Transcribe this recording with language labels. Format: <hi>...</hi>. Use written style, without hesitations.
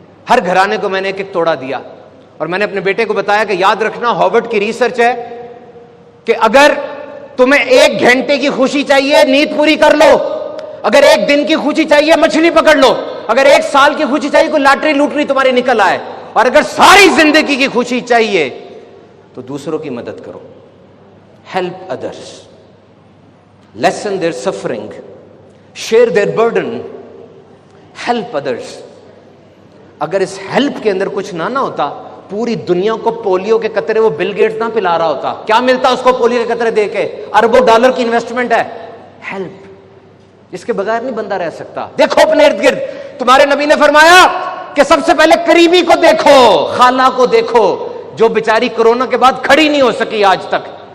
<ur>ہر گھرانے کو میں نے ایک توڑا دیا, اور میں نے اپنے بیٹے کو بتایا کہ یاد رکھنا ہارورڈ کی ریسرچ ہے کہ اگر تمہیں 1 گھنٹے کی خوشی چاہیے نیند پوری کر لو, اگر 1 دن کی خوشی چاہیے مچھلی پکڑ لو, اگر 1 سال کی خوشی چاہیے کوئی لاٹری لوٹری تمہاری نکل آئے, اور اگر ساری زندگی کی خوشی چاہیے تو دوسروں کی مدد کرو.</ur> <en>Help others, lessen their suffering, share their burden, help others.</en> <ur>اگر اس ہیلپ کے اندر کچھ نہ ہوتا, پوری دنیا کو پولیو کے قطرے وہ بل گیٹس نہ پلا رہا ہوتا. کیا ملتا اس کو پولیو کے قطرے دے کے؟ اربوں ڈالر کی انویسٹمنٹ ہے. ہیلپ, اس کے بغیر نہیں بندہ رہ سکتا. دیکھو اپنے ارد گرد, تمہارے نبی نے فرمایا کہ سب سے پہلے قریبی کو دیکھو, خالہ کو دیکھو جو بیچاری کورونا کے بعد کھڑی نہیں ہو سکی آج تک.</ur>